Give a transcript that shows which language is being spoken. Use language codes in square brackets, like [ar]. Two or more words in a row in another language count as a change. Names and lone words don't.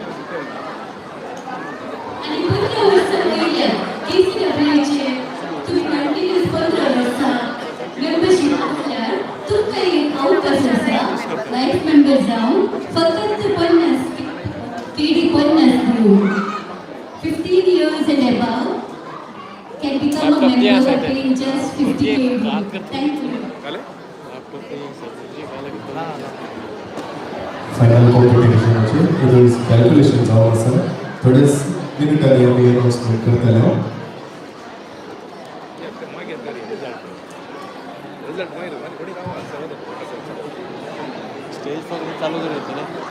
[kok] आणि 15 वर्सां वयल्यान KCWचे तुम्ही कंटिन्यूस 15 वर्सां मेंबरशीप असल्यार तुमकां एक अवकाश आसा [en] life member [kok] जावन फकत 50 KD 50 दिवन [en] 15 years and above can become a member paying just 50 KD. Thank you. final competition it is calculation [kok] जावन आसा थोडेच मिनिटांनी आमी अनाउन्समेंट करतले [mr] स्टेज फक्त चालू करायचं ना